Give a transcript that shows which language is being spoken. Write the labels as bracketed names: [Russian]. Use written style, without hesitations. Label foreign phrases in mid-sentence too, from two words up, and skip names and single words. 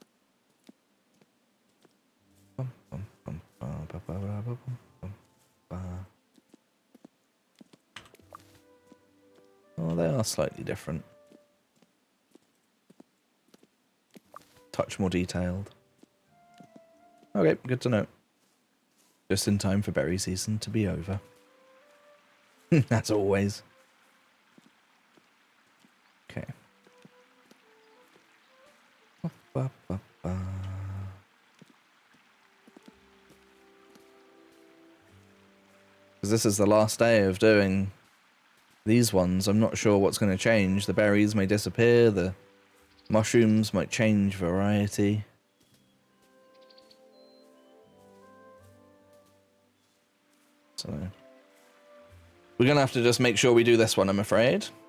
[English] Oh, they are slightly different. Touch more detailed. Okay, good to know. Just in time for berry season to be over. As always. Okay. Ba, ba, ba. Because this is the last day of doing these ones. I'm not sure what's going to change. The berries may disappear. The mushrooms might change variety. So we're going to have to just make sure we do this one, I'm afraid.